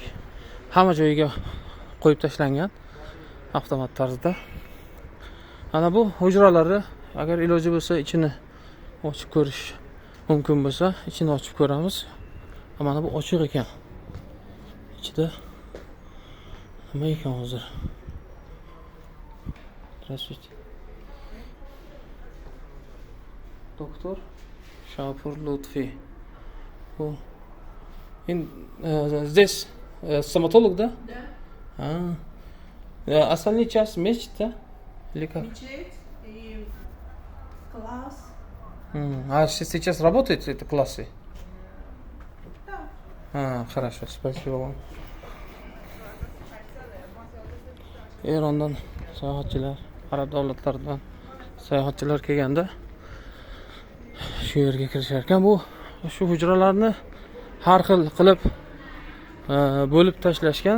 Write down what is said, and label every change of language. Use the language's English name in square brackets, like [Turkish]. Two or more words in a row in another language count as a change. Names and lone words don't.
[Uzbek] Hamma joyiga qo'yib tashlangan avtomat tarzda. Ana bu hujralari, agar iloji bo'lsa ichini ochib ko'rish mumkin bo'lsa, ichini ochib ko'ramiz. Mana bu ochiq ekan. Ichida nima ekan hozir? [Russian] Здравствуйте. Доктор Шапур Лутфи. Здесь стоматолог, да? Да. Остальные часть мечеть, да? Или как? Мечеть и класс. А сейчас работают эти классы? Да. Хорошо, спасибо вам. [Uzbek] Erondan sayohatchilar, arab davlatlaridan sayohatchilar kelganda shu yerga kirishar ekan. Bu shu hujralarni har xil qilib bo'lib tashlashgan.